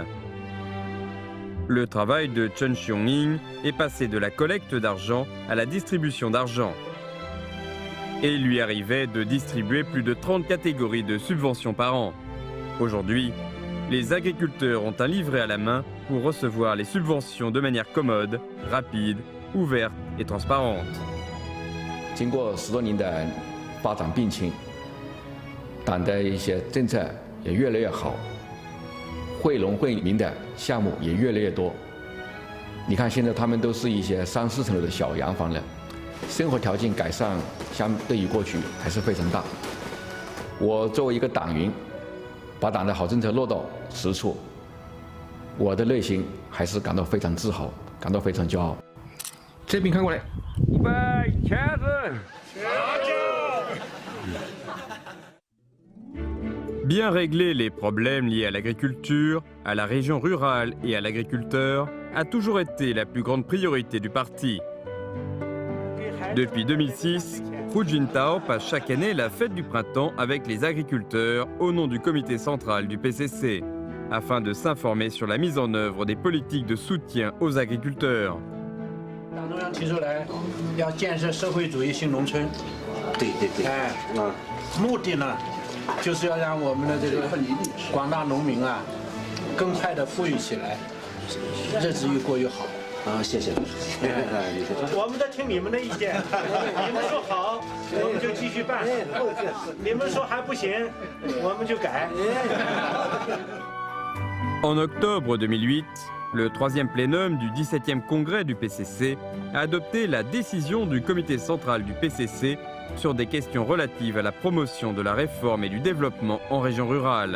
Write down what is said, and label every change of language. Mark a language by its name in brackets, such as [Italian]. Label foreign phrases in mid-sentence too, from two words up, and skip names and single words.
[French] Le travail de Chen Xionying est passé de la collecte d'argent à la distribution d'argent. Et il lui arrivait de distribuer plus de 30 catégories de subventions par an. Aujourd'hui, les agriculteurs ont un livret à la main pour recevoir les subventions de manière commode, rapide, ouverte et transparente. [Chinese] 经过10多年的发展并进，党的一些政策也越来越好，惠农惠民的项目也越来越多。你看，现在他们都是一些3、4层楼的小洋房了，生活条件改善相对于过去还是非常大。我作为一个党员，把党的好政策落到实处，我的内心还是感到非常自豪，感到非常骄傲。这边看过来，预备，茄子。 [French] Bien régler les problèmes liés à l'agriculture, à la région rurale et à l'agriculteur a toujours été la plus grande priorité du parti. Depuis 2006, Hu Jintao passe chaque année la fête du printemps avec les agriculteurs au nom du comité central du PCC, afin de s'informer sur la mise en œuvre des politiques de soutien aux agriculteurs. [Chinese] 党中央提出来要建设社会主义新农村，对，目的呢，就是要让我们的这个广大农民啊，更快的富裕起来，日子越过越好。啊，谢谢。我们在听你们的意见，你们说好，我们就继续办；你们说还不行，我们就改。 [French] En octobre 2008, le 3e plénum du 17e congrès du PCC a adopté la décision du comité central du PCC sur des questions relatives à la promotion de la réforme et du développement en région rurale.